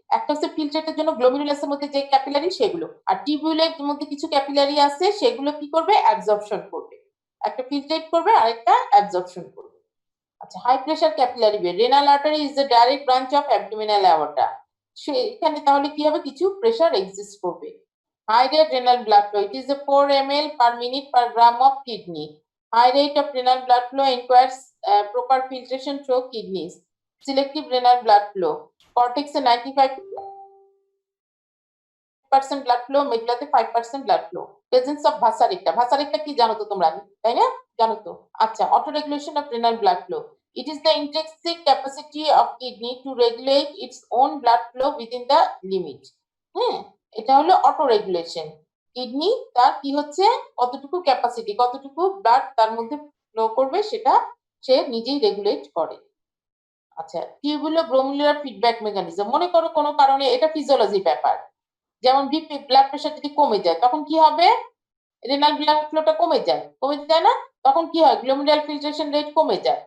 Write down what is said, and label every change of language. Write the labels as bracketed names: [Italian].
[Bangla] একটা হচ্ছে ফিল্ট্রেটের জন্য গ্লোমেরুলাসের মধ্যে যে ক্যাপিলারি সেগুলো, আর টিউবুলের মধ্যে কিছু ক্যাপিলারি আছে সেগুলো কি করবে? অ্যাবজর্পশন করবে। একটা ফিল্ট্রেট করবে আর একটা অ্যাবজর্পশন করবে। [English] আচ্ছা high pressure capillary way, renal artery is the direct branch of abdominal aorta. [Bangla] সেখানে তাহলে কি হবে? কিছু প্রেসার এক্সিস্ট করবে। [English] High rate renal blood flow. It is a 4 ml per minute per gram of kidney. High rate of renal blood flow requires proper filtration through kidneys. Selective renal blood flow. Cortex 95% blood flow, medulla 5% blood flow. Presence of vasa recta. [Bangla] Vasa recta কি জানো তো তোমরা, তাই না? জানো তো। [English] আচ্ছা auto regulation of renal blood flow. It is the intrinsic capacity of kidney to regulate its own blood flow within the limit. [Bangla] হ্যাঁ, এটা হলো অটো রেগুলেশন। কিডনি তার কি হচ্ছে, কতটুকু ক্যাপাসিটি, কতটুকু ব্লাড তার মধ্যে ফ্লো করবে সেটা সে নিজেই রেগুলেট করে। আচ্ছা, টিউবুলো-গ্লোমেরুলার ফিডব্যাক মেকানিজম, মনে করো কোনো কারণে, এটা ফিজিওলজি ব্যাপার, যেমন বিপি ব্লাড প্রেশার যদি কমে যায় তখন কি হবে, রেনাল ব্লাড ফ্লোটা কমে যায় না, তখন কি হয়, গ্লোমেরুলার ফিল্ট্রেশন রেট কমে যায়।